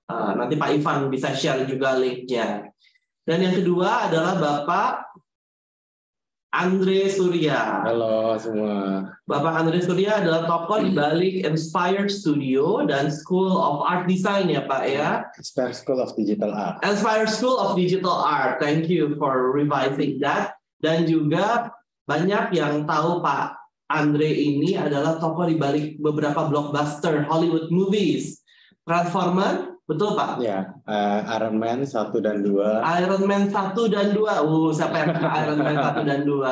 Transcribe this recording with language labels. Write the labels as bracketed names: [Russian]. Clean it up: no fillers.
[Indonesian] Nanti Pak Ivan bisa share juga linknya. Dan yang kedua adalah Bapak Andre Surya. Halo semua. Bapak Andre Surya adalah tokoh di balik Inspire Studio dan School of Art Design ya Pak ya. Inspire School of Digital Art. Inspire School of Digital Art. [English] Thank you for revising that. [Indonesian] Dan juga banyak yang tahu Pak Andre ini adalah tokoh di balik beberapa [English] blockbuster Hollywood movies. [Indonesian] Transformer, betul Pak? Ya, Iron Man 1 dan 2. Iron Man 1 dan 2. Siapa yang suka Iron Man 1 dan 2?